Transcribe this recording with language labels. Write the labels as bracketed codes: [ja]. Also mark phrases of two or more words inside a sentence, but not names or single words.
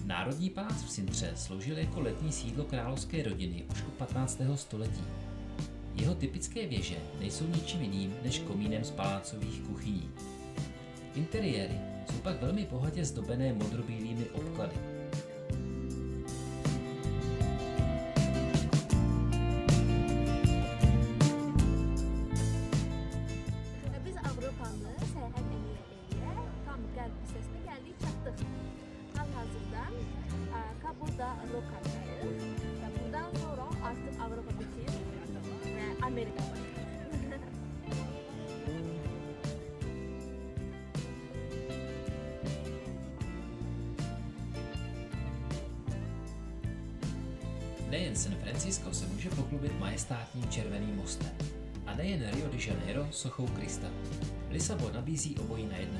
[cs] Národní palác v Sintře sloužil jako letní sídlo královské rodiny už od 15. století. Jeho typické věže nejsou ničím jiným než komínem z palácových kuchyní. Interiéry jsou pak velmi bohatě zdobené modrobílými obklady. [az] Biz Avropanı səyahət eləyə tam qərb hissəsinə gəldik, çatdıq. Hal-hazırda Kabulda Rokandayıq və bundan sonra artıq Avropa bitir və Amerika var. [cs] Nejen San Francisco se může pochlubit majestátním červeným mostem. A nejen Rio de Janeiro sochou Krista. Lisabon nabízí obojí najednou.